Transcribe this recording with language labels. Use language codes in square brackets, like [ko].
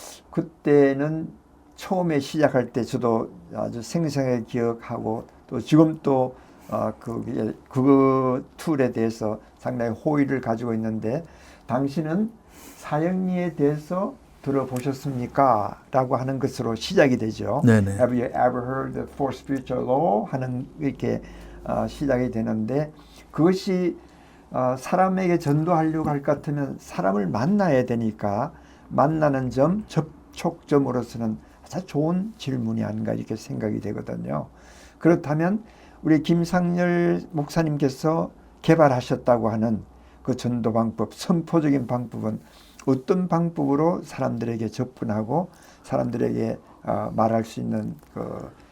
[ko] 그때는 처음에 시작할 때 저도 아주 생생하게 기억하고 또 지금 또 그 툴에 대해서 상당히 호의를 가지고 있는데, 당신은 사형리에 대해서 들어보셨습니까? 라고 하는 것으로 시작이 되죠. 네네. [en] Have you ever heard the four spiritual law? [ko] 하는 이렇게 시작이 되는데, 그것이 사람에게 전도하려고 할 것 같으면 사람을 만나야 되니까 만나는 점, 접촉점으로서는 아주 좋은 질문이 아닌가 이렇게 생각이 되거든요. 그렇다면 우리 김상열 목사님께서 개발하셨다고 하는 그 전도 방법, 선포적인 방법은 어떤 방법으로 사람들에게 접근하고 사람들에게 말할 수 있는 그